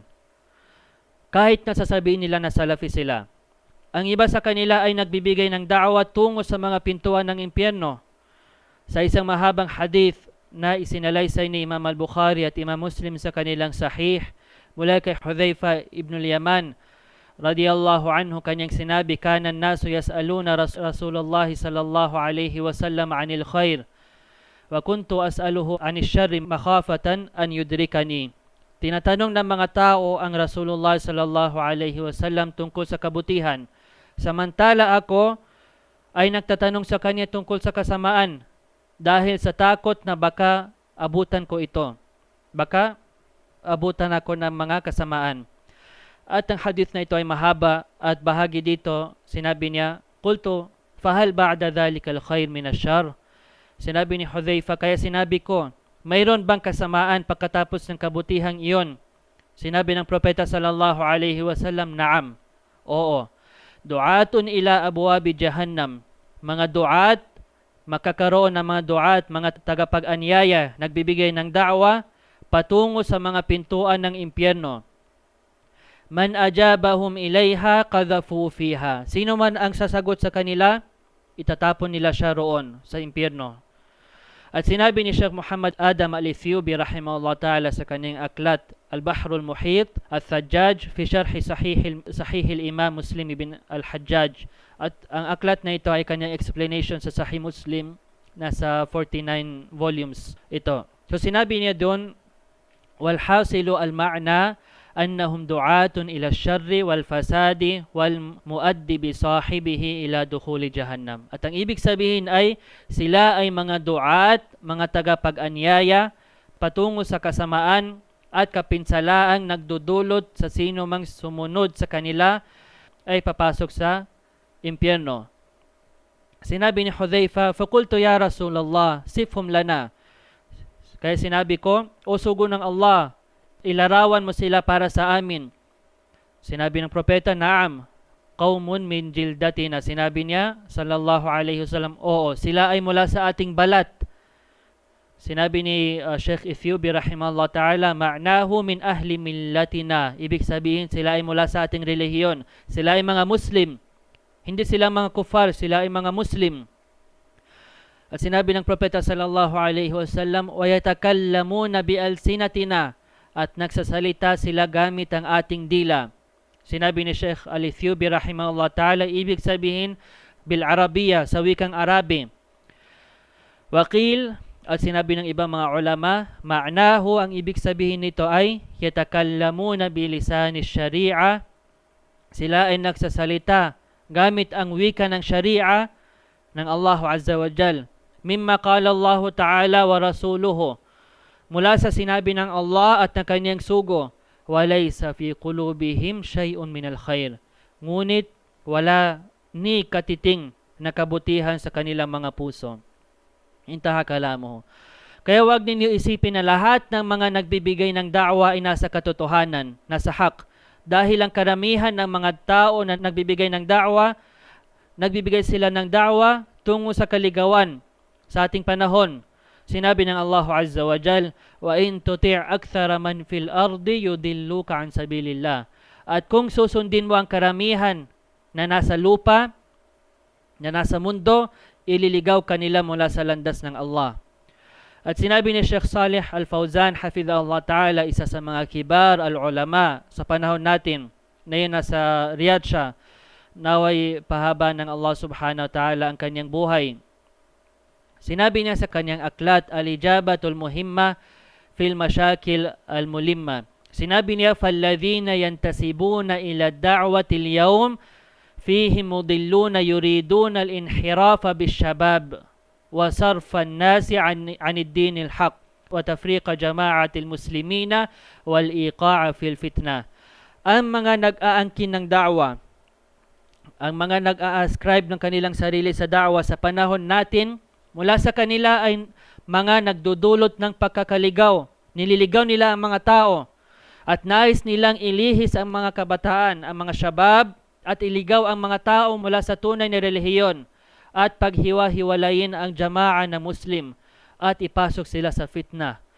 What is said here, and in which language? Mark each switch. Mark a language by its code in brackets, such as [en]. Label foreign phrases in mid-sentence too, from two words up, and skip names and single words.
[tl] Kahit na sasabihin nila na salafi sila. Ang iba sa kanila ay nagbibigay ng da'wa tungo sa mga pintuan ng impyerno. Sa isang mahabang hadith na isinalaysay ni Imam al-Bukhari at Imam Muslim sa kanilang sahih, mula kay Hudhayfa ibn al-Yaman [ar] رضي الله عنه, kanyang sinabi, كان الناس يسألون رسول الله صلى الله عليه وسلم عن الخير وكنت أسأله عن الشر مخافة أن يدركني. [tl] Tinatanong ng mga tao ang Rasulullah sallallahu alaihi wasallam tungkol sa kabutihan, samantala ako ay nagtatanong sa kanya tungkol sa kasamaan dahil sa takot na baka abutan ko ito, baka abutan ako ng mga kasamaan. At ang hadith na ito ay mahaba at bahagi dito, sinabi niya, [ar] قلت فهل بعد ذلك الخير من الشر. [tl] Sinabi ni Hudhayfa, kaya sinabi ko, mayroon bang kasamaan pagkatapos ng kabutihang iyon? Sinabi ng propeta [ar] صلى الله عليه وسلم نعم. [tl] Oo. [ar] دعاة إلى أبواب جهنم. [tl] Mga du'at, makakaroon ng mga du'at, mga tagapag-anyaya, nagbibigay ng da'wa patungo sa mga pintuan ng impyerno. [ar] من أجابهم إليها قذفوه فيها. [tl] Sino man ang sasagot sa kanila, itatapon nila siya roon sa impyerno. At sinabi ni Sheikh Muhammad Adam Al-Ethiopi [ar] رحمه الله تعالى [tl] sa kanyang aklat Al-Bahrul Muhit Al-Thajjaj fi Sharhi Sahih al-Imam Muslim ibn Al-Hajjaj. At ang aklat na ito ay kanyang explanation sa Sahih Muslim, nasa 49 volumes ito. So sinabi niya doon, [ar] والحاصل المعنى أنهم دعاة إلى الشر والفساد والمؤدي بصاحبه إلى دخول جهنم. [tl] At ang ibig sabihin ay sila ay mga du'at, mga tagapag-anyaya patungo sa kasamaan at kapinsalaang nagdudulot sa sino mang sumunod sa kanila ay papasok sa impyerno. Sinabi ni Hudhayfa, [ar] "فقلت يا رسول الله صفهم لنا." [tl] Kaya sinabi ko, o sugo ng Allah, ilarawan mo sila para sa amin. Sinabi ng propeta, [ar] نعم قوم من جلدتنا. [tl] Sinabi niya, [ar] صلى الله عليه وسلم, [tl] oo, sila ay mula sa ating balat. Sinabi ni [ar] Sheikh Ethiopi رحمه الله تعالى معناه من أهل ملتنا. [tl] Ibig sabihin, sila ay mula sa ating relihiyon. Sila ay mga Muslim. Hindi sila mga kufar, sila ay mga Muslim. At sinabi ng propeta [ar] صلى الله عليه وسلم ويتكلمون بألسنتنا. [tl] At nagsasalita sila gamit ang ating dila. Sinabi ni Sheikh Al-Ethiopi [ar] رحمه الله تعالى, [tl] ibig sabihin [ar] بالعربية, [tl] sa wikang Arabi. Waqil, at sinabi ng ibang mga ulama, ma'nahu, ang ibig sabihin nito ay [ar] يتكلمون بلسان الشريعة. [tl] Sila ay nagsasalita gamit ang wika ng syari'a ng Allah [ar] عز وجل. مما قال الله تعالى ورسوله, [tl] mula sa sinabi ng Allah at ng kanyang sugo, [ar] وليس في قلوبهم شيء من الخير. [tl] Ngunit wala ni katiting na kabutihan sa kanilang mga puso. [ar] انتهى كلامه. [tl] Kaya wag ninyo isipin na lahat ng mga nagbibigay ng da'wa ay nasa katotohanan, nasa hak. Dahil ang karamihan ng mga tao na nagbibigay ng da'wa, nagbibigay sila ng da'wa tungo sa kaligawan sa ating panahon. Sinabi ng [ar] Allah عز وجل وإن تطع أكثر من في الأرض يضلوك عن سبيل الله. [tl] At kung susundin mo ang karamihan na nasa lupa, na nasa mundo, ililigaw kanila mula sa landas ng Allah. At sinabi ni Sheikh Salih Al-Fawzan [ar] حفظه الله تعالى, [tl] isa sa mga [ar] كبار العلماء [tl] sa panahon natin, na yun nasa Riyadh siya, naway pahaba ng Allah [ar] سبحانه وتعالى [tl] ang kanyang buhay. Sinabi niya sa kanyang aklat, Al-Ijabatul Muhimma fil Mashakil Al-Mulimma. Sinabi niya, [ar] فَالَّذِينَ يَنْتَسِبُونَ إِلَى الدَّعْوَةِ الْيَوْمِ فِيهِمْ مُضِلُّونَ يُرِيدُونَ الْإِنْحِرَافَ بِالشَّبَابِ وَصَرْفَ النَّاسِ عَنِ الدِّينِ الْحَقِّ وَتَفْرِيقَ جَمَاعَةِ الْمُسْلِمِينَ وَالْإِيقَاعَ فِي الْفِتْنَةِ. [tl] Ang mga nag-aangkin ng da'wa, ang mga nag-a-ascribe ng kanilang sarili sa da'wa sa panahon natin, mula sa kanila ay mga nagdudulot ng pagkakaligaw. Nililigaw nila ang mga tao at nais nilang ilihis ang mga kabataan, ang mga syabab, at iligaw ang mga tao mula sa tunay na relihiyon at paghiwa-hiwalayin ang jama'a na Muslim at ipasok sila sa fitna.